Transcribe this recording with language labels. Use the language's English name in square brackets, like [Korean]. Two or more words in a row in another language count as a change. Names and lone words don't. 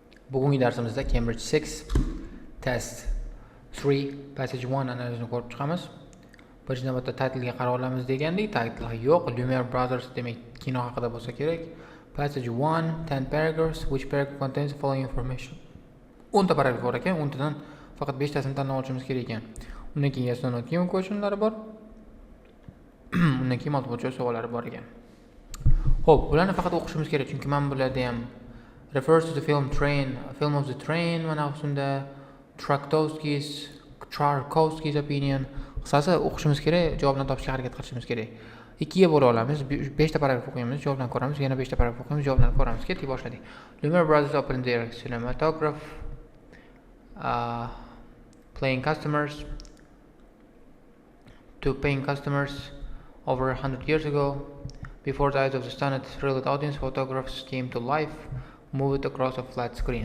[Uzbek] Bugungi darsimizda Cambridge 6 test 3 passage 1 analizini ko'rib chiqamiz. Birinchi navbatda titlga qarab olamiz degandik. Title yo'q. Lumiere Brothers demak kino haqida bo'lsa kerak. [English] Passage 1 10 paragraphs which paragraph contains the following information. [Uzbek] 10 ta paragraf bor ekan, 10 tadan faqat 5 tasini tanlab olishimiz kerak ekan. Undan keyin [English] yes or no [Uzbek] questionlari bor. Undan keyin [English] multiple choice [Uzbek] savollari bor ekan. Xo'p, bularni faqat o'qishimiz kerak, chunki men bularda ham [English] refers to the film Train, film of the Train, [Uzbek] mana ustunda [English] Tchaikovsky's opinion. [Uzbek] Qisqasi o'qishimiz kerak, javoblarni topishga harakat qilishimiz kerak. Ikkiga bo'la olamiz. 5 ta paragraf o'qiymiz, javoblarni ko'ramiz, yana 5 ta paragraf o'qiymiz, javoblarni ko'ramiz. Ketdik, boshladik. [English] Lumiere Brothers opened their cinematograph, paying customers over 100 years ago. Before the eyes of the stunned, thrilled audience, photographs came to life, moved across a flat screen.